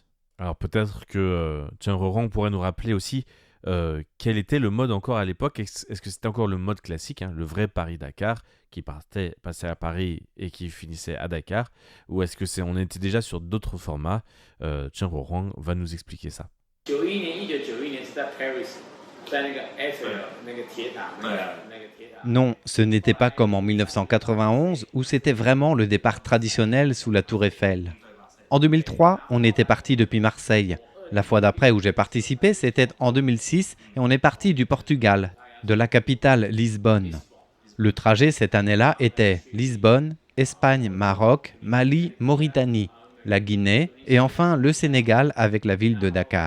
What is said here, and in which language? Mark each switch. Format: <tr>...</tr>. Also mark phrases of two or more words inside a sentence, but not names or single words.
<fr>Alors peut-être que Chen Huang pourrait nous rappeler aussi quel était le mode encore à l'époque. Est-ce que c'était encore le mode classique, le vrai Paris-Dakar, qui passait à Paris et qui finissait à Dakar, ou est-ce que on était déjà sur d'autres formats? Chen Huang va nous expliquer ça.</fr> <zh>1991 年是在 Paris， 在那个 Eiffel 那个铁塔，那个铁塔。</zh> <fr>Non, ce n'était pas comme en 1991 où c'était vraiment le départ traditionnel sous la tour Eiffel. En 2003, on était parti depuis Marseille. La fois d'après où j'ai participé, c'était en 2006 et on est parti du Portugal, de la capitale Lisbonne. Le trajet cette année-là était Lisbonne, Espagne, Maroc, Mali, Mauritanie, la Guinée et enfin le Sénégal avec la ville de Dakar.</fr>